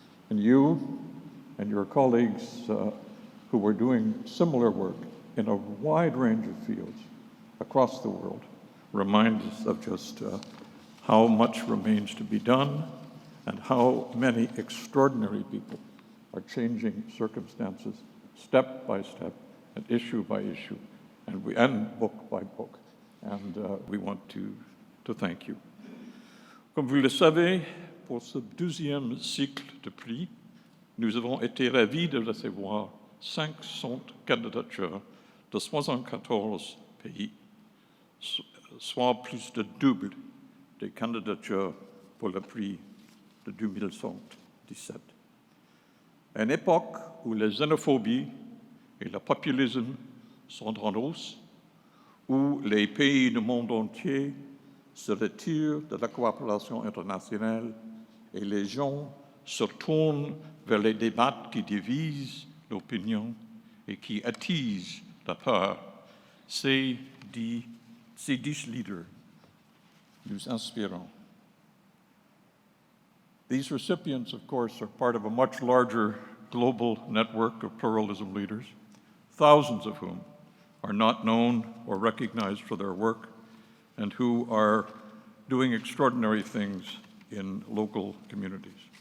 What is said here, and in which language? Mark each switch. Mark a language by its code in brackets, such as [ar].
[en] And you and your colleagues who are doing similar work in a wide range of fields across the world remind us of just how much remains to be done and how many extraordinary people are changing circumstances step by step and issue by issue and book by book. And we want to thank you. [fr] Comme vous le savez, pour ce 12e cycle de prix, nous avons été ravis de recevoir 500 candidatures de 74 pays, soit plus de double des candidatures pour le prix de 2017. À une époque où la xénophobie et le populisme sont en hausse, où les pays du monde entier se retirent de la coopération internationale et les gens se tournent vers les débats qui divisent l'opinion et qui attisent la peur, ces 10 leaders nous inspirent. [en] These recipients, of course, are part of a much larger global network of pluralism leaders, thousands of whom are not known or recognized for their work and who are doing extraordinary things in local communities.